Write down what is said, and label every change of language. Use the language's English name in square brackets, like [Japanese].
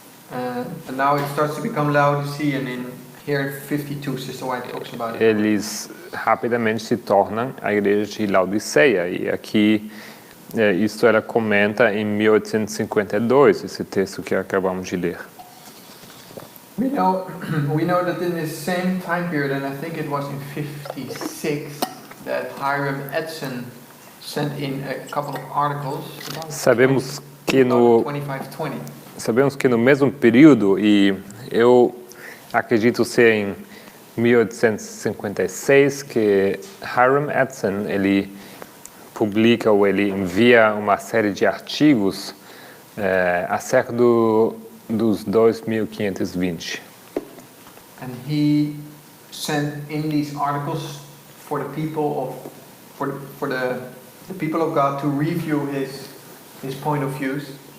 [English] And now it starts to become Laodicean. In here, 52, Sister White talks about it. [Portuguese] Eles rapidamente se tornam a igreja de Laodiceia. E aqui isso ela comenta em 1852, esse texto que acabamos de ler. [English] We know that in this same time period, and I think it was in 56, that Hiram Edson sent in a couple of articles about [Portuguese] Sabemos que no [English] 2520. [Portuguese] Sabemos que no mesmo período, e eu acredito ser em 1856, que Hiram Edson ele publica ou ele envia uma série de artigos acerca dos 2520. [English] And he sent in these articles for the people the people of God to review his point of views.